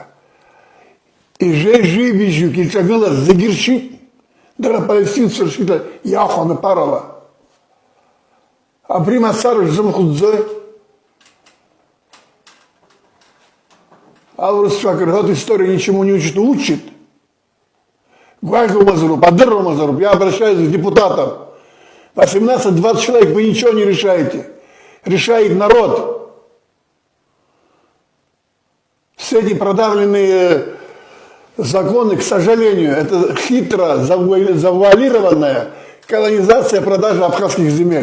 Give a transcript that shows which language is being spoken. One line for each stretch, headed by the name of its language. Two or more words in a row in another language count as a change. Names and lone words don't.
Abkhazian: Ижәеи-жәибжьык иҿагылаз зегьы ршьит, дара палестинцәа ршьит иахәаны ԥарала. Абри мацара шәзымхәыӡӡои? Аурысцәа акрыҳәоит,
Russian: история ничему не учит, учит.
Abkhazian: Гвайхумазаруп, адырумазаруп,
Russian: я обращаюсь к депутатам. 18-20 человек, вы ничего не решаете. Решает народ. Все эти продавленные законы, к сожалению, это хитро завуалированная колонизация, продажа абхазских земель.